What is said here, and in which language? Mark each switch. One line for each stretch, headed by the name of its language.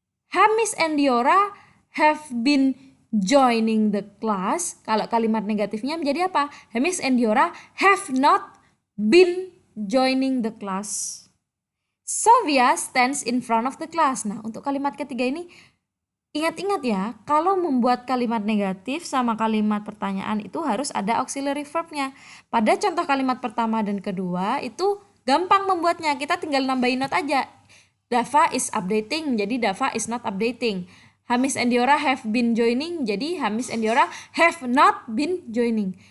English: Hamis and Diora have been joining the class.
Indonesian: Kalau kalimat negatifnya menjadi apa?
English: Hamis and Diora have not been joining the class. Sofia stands in front of the class.
Indonesian: Nah, untuk kalimat ketiga ini ingat-ingat ya, kalau membuat kalimat negatif sama kalimat pertanyaan itu harus ada auxiliary verbnya. Pada contoh kalimat pertama dan kedua itu gampang membuatnya, kita tinggal nambahin not aja.
English: Dava is updating, jadi Dava is not updating. Hamis and Diora have been joining, jadi Hamis and Diora have not been joining.